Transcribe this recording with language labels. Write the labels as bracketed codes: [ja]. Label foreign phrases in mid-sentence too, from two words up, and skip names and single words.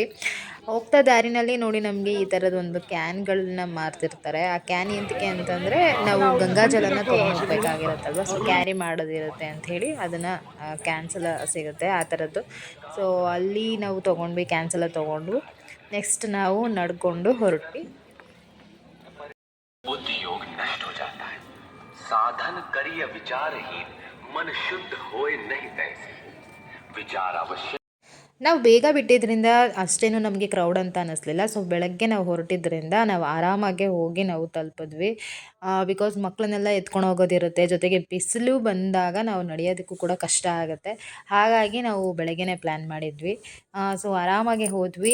[kn] ಹೋಗ್ತಾ ದಾರಿನಲ್ಲಿ ನೋಡಿ ನಮಗೆ ಈ ಥರದ ಒಂದು ಕ್ಯಾನ್ಗಳನ್ನ ಮಾರ್ತಿರ್ತಾರೆ. ಆ ಕ್ಯಾನ್ ಎಂತಕ್ಕೆ ಅಂತಂದರೆ ನಾವು ಗಂಗಾ ಜಲನ ತೊಗೊಂಡು ಹೋಗ್ಬೇಕಾಗಿರುತ್ತಲ್ವ, [en] so carry [kn] ಮಾಡೋದಿರುತ್ತೆ ಅಂಥೇಳಿ ಅದನ್ನು ಕ್ಯಾನ್ಸ್ ಎಲ್ಲ ಸಿಗುತ್ತೆ ಆ ಥರದ್ದು. ಸೊ ಅಲ್ಲಿ ನಾವು ತೊಗೊಂಡ್ವಿ, ಕ್ಯಾನ್ಸ್ ಎಲ್ಲ ತೊಗೊಂಡು ನೆಕ್ಸ್ಟ್ ನಾವು ನಡ್ಕೊಂಡು ಹೊರಟ್ವಿ. [hi] योग नष्ट हो जाता है, साधन करिय विचारहीन, मन शुद्ध होए नहीं तैसे, विचार अवश्य. [kn] ನಾವು ಬೇಗ ಬಿಟ್ಟಿದ್ದರಿಂದ ಅಷ್ಟೇನು ನಮಗೆ ಕ್ರೌಡ್ ಅಂತ ಅನ್ನಿಸ್ಲಿಲ್ಲ. ಸೊ ಬೆಳಗ್ಗೆ ನಾವು ಹೊರಟಿದ್ದರಿಂದ ನಾವು ಆರಾಮಾಗೆ ಹೋಗಿ ನಾವು ತಲುಪಿದ್ವಿ. ಬಿಕಾಸ್ ಮಕ್ಕಳನ್ನೆಲ್ಲ ಎತ್ಕೊಂಡು ಹೋಗೋದಿರುತ್ತೆ, ಜೊತೆಗೆ ಬಿಸಿಲು ಬಂದಾಗ ನಾವು ನಡೆಯೋದಕ್ಕೂ ಕೂಡ ಕಷ್ಟ ಆಗುತ್ತೆ. ಹಾಗಾಗಿ ನಾವು ಬೆಳಗ್ಗೆನೇ ಪ್ಲ್ಯಾನ್ ಮಾಡಿದ್ವಿ. ಸೊ ಆರಾಮಾಗೆ ಹೋದ್ವಿ.